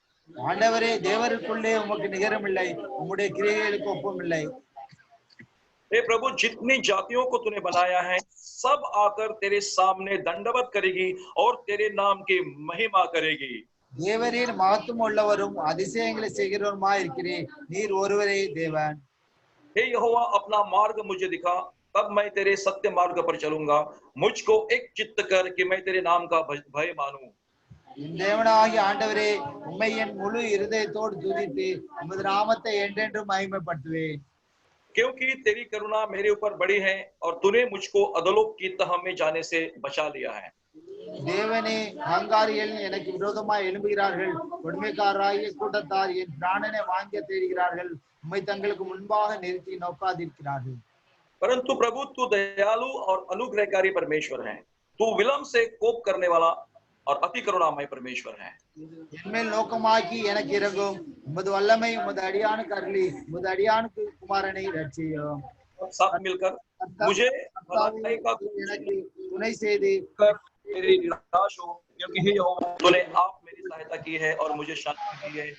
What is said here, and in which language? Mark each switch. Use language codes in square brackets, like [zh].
[ta] ஆண்டவரே, தேவருக்குள்ளே உமக்கு நிகரமில்லை, உம்முடைய கிரியைகளுக்கு ஒப்புமில்லை। [hi] हे प्रभु, जितनी जातियों को तूने बनाया है सब आकर तेरे सामने दंडवत करेगी और तेरे नाम की महिमा करेगी। [ta] தேவரீர் மகத்துவம் உள்ளவரும் அதிசயங்களை செய்கிறவருமாய் இருக்கிறீர், நீர் ஒருவரே தேவன்। [hi] हे यहोवा, अपना मार्ग मुझे दिखा, तब मैं तेरे सत्य मार्ग पर चलूंगा। मुझको एक चित्त कर कि मैं तेरे नाम का भय मानूं। [ta] என் தேவனாகிய ஆண்டவரே, உம்மை என் முழு இருதயத்தோடு துதித்து உமது நாமத்தை என்றென்றும் மகிமைப்படுத்துவேன்। [hi] क्योंकि तेरी करुणा मेरे ऊपर बड़ी है, और तूने मुझको अधोलोक की तह में जाने से बचा लिया है। [ta] தேவனே, அகங்காரிகள் எனக்கு விரோதமாய் எழும்புகிறார்கள், கொடுமைக்காரராகிய கூட்டத்தார் என் பிராணனை வாங்க தேடுகிறார்கள், உம்மை தங்களுக்கு முன்பாக நிறுத்தி நோக்காதிருக்கிறார்கள்। [hi] परंतु प्रभु, तू दयालु और अनुग्रहकारी परमेश्वर है। तू विलंब से कोप करने वाला और अति करुणामय परमेश्वर है। [ta] என்மேல் நோக்கமாக்கி எனக்கு இறங்கும், உமது வல்லமை உமது அடியானுக்கு அருளி உமது அடியானுக்கு குமாரனை ரட்சியும்। [hi] साथ मिलकर मुझे भलाई का [ta] எனக்கு துணை செய்து [hi] कर मेरी निराश हो, क्योंकि हे यहोवा, तूने आप मेरी सहायता की है और मुझे शांति दी है।